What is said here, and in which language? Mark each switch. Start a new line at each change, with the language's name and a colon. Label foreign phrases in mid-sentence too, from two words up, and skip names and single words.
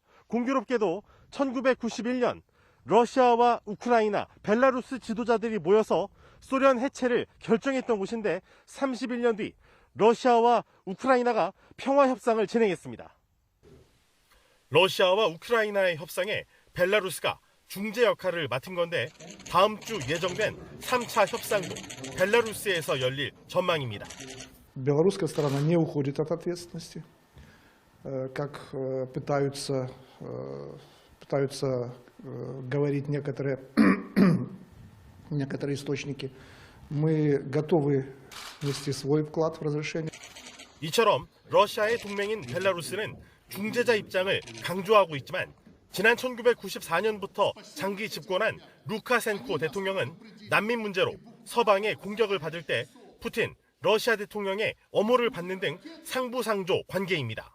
Korean: 공교롭게도 1991년 러시아와 우크라이나, 벨라루스 지도자들이 모여서 소련 해체를 결정했던 곳인데 31년 뒤 러시아와 우크라이나가 평화협상을 진행했습니다. 러시아와 우크라이나의 협상에 벨라루스가 중재 역할을 맡은 건데 다음 주 예정된 3차 협상도 벨라루스에서 열릴 전망입니다.
Russian: Белорусская сторона не уходит от ответственности, как пытаются говорить некоторые источники. Мы готовы внести свой вклад в разрешение.
Korean: 이처럼 러시아의 동맹인 벨라루스는 중재자 입장을 강조하고 있지만 지난 1994년부터 장기 집권한 루카센코 대통령은 난민 문제로 서방의 공격을 받을 때 푸틴 러시아 대통령의 엄호를 받는 등 상부상조 관계입니다.